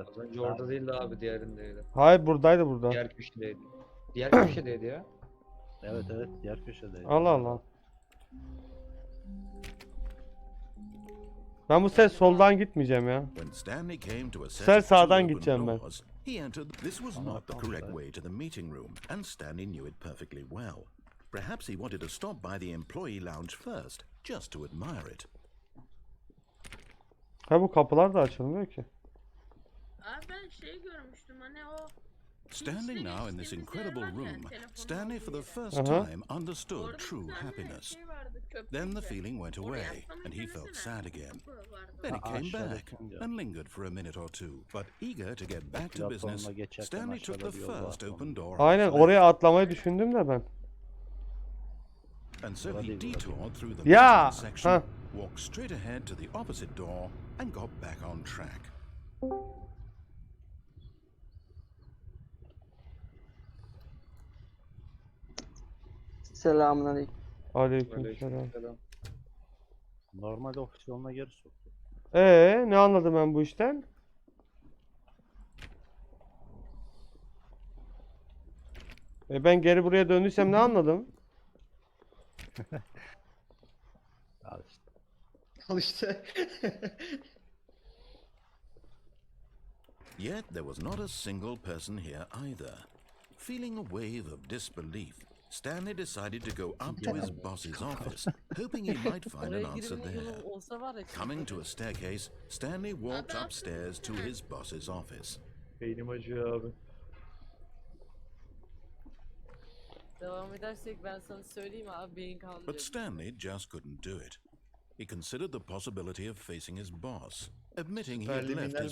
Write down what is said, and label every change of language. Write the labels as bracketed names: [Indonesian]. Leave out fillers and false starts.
[Turkish] Az önce orada değildi abi, diğerindeydi. Hayır, buradaydı burada. Diğer köşedeydi. Diğer köşedeydi ya. Evet diğer köşedeydi. Allah Allah. Ben bu ses soldan gitmeyeceğim ya. Sen sağdan gideceğim ben. [English] He entered. This was not the correct way to the meeting room, and Stanley knew it perfectly well. Perhaps he wanted to stop by the employee lounge first, just to admire it. [Turkish] Ha, bu kapılar da açılmıyor ki. Abi ben şey görmüştüm hani o [English] Standing now in this incredible room, Stanley for the first time understood true happiness. Then the feeling went away, and he felt sad again. Then it came back, and lingered for a minute or two. But eager to get back to business, Stanley took the first open door. [Turkish] Aynen, oraya atlamayı düşündüm de ben. [English] And so he detoured through the section, walked straight ahead to the opposite door, and got back on track. [Turkish] Selamünaleyküm. Aleykümselam. Normalde ofis yoluna geri soktu. Ne anladım ben bu işten? Ben geri buraya döndüysem ne anladım? Al işte. [English] Yet there was not a single person here either. Feeling a wave of disbelief, Stanley decided to go up to his boss's office, hoping he might find an answer there. Coming to a staircase, Stanley walked upstairs to his boss's office. [Turkish] Beynim acıyor abi. Devam edersek ben sana söyleyeyim abi, beyin [English] But [Turkish] kalmayacak. [English] Stanley just couldn't do it. He considered the possibility of facing his boss, admitting he had left his